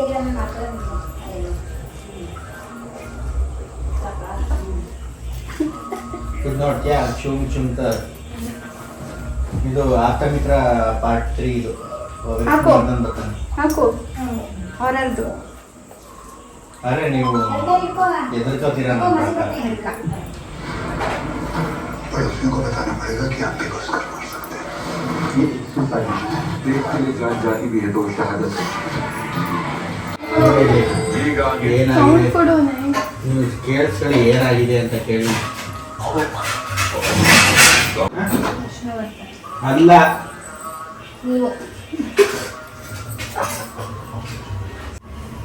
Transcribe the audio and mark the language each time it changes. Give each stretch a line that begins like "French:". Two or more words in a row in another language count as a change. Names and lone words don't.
Kannada: ಇದು ಆಪ್ತಮಿತ್ರ ಪಾರ್ಟ್ 3 ಇದು ಹಾಕು ಅವರದ್ದು. ಅರೆ ನೀವು ಎದುರ್ಕೋತೀರಾ
Hindi: पड़ोसियों को बताना पड़ेगा कि आप भी घुस कर मार सकते हैं। देश के लिए जान जाती भी है तो शहादत है।
Kannada: ನೀವು ಕೇಳಿಸ್ಕೊಳ್ಳಿ ಏನಾಗಿದೆ ಅಂತ ಕೇಳಿ. ಅಲ್ಲ ಹೇಗುಂಟು?